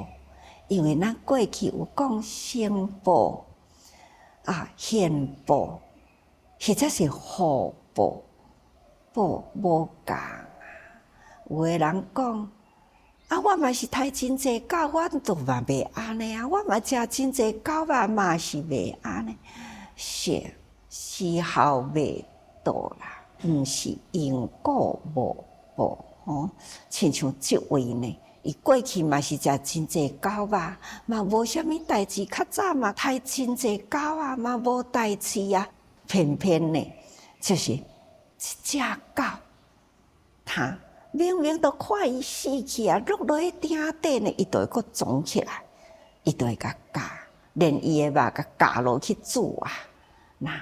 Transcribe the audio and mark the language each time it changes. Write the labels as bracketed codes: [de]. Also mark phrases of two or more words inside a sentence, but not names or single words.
[nan] 因为咱过去有讲生报啊、现报，或者是后报，报无共啊。有的人讲啊，我嘛是杀真济狗，我都嘛袂安尼啊，我嘛食真济狗肉嘛是袂安尼，是时候未到啦。毋是因果无报亲像即位呢，伊过去嘛是食真济狗肉，嘛无啥物代志，较早嘛杀真济狗啊，嘛无代志啊，偏偏呢，就是一只狗，它明明都看伊死去啊，落去鼎底呢，伊就会阁撞起来，伊就会甲夹，连伊的肉甲夹落去煮啊，那。